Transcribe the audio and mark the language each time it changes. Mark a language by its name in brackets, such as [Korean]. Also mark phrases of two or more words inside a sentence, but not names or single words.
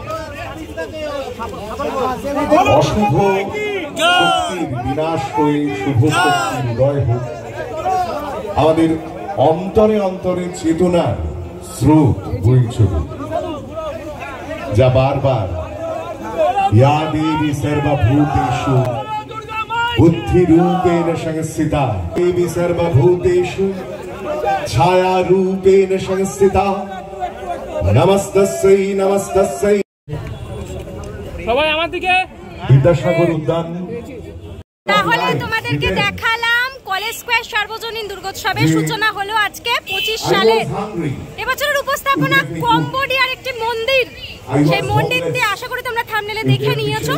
[Bangla] অশুভ শক্তির বিনাশ হয়ে শুভ শক্তির উদয় হোক। আমাদের অন্তরে অন্তরে চেতনার স্রোত বয়ে চলুক, যা বারবার [Sanskrit] या देवी सर्वभूतेषु बुद्धिरूपेण संस्थिता, देवी सर्वभूतेषु छायारूपेण संस्थिता। नमस्तस्यै नमस्तस्यै। [Bangla] সবাই আমার দিকে। বিদ্যাসাগর উদ্যান। তাহলে তোমাদেরকে দেখালাম কলেজ স্কয়ার সার্বজনীন দুর্গোৎসবের সূচনা হলো আজকে 25 সালে। এবছরের উপস্থাপনা কম্বোডিয়ার একটি মন্দির। সেই মন্দিরটি আশা করি তোমরা থাম্বনেলে দেখে নিয়েছো।